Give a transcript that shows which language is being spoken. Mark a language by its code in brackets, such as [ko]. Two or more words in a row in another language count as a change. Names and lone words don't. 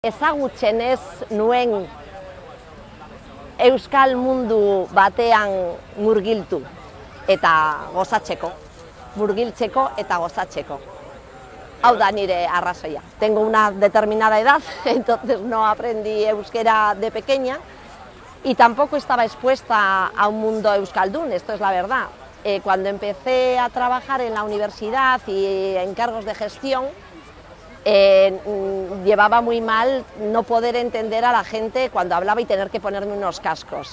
[eu] Ezagutzen ez nuen euskal mundu batean murgiltu eta gozatzeko, murgiltzeko eta gozatzeko. Hau da nire arrazoia. [es] Tengo una determinada edad, entonces no aprendí euskera de pequeña y tampoco estaba expuesta a un mundo euskaldún, esto es la verdad. Cuando empecé a trabajar en la universidad y en cargos de gestión, llevaba muy mal no poder entender a la gente cuando hablaba y tener que ponerme unos cascos.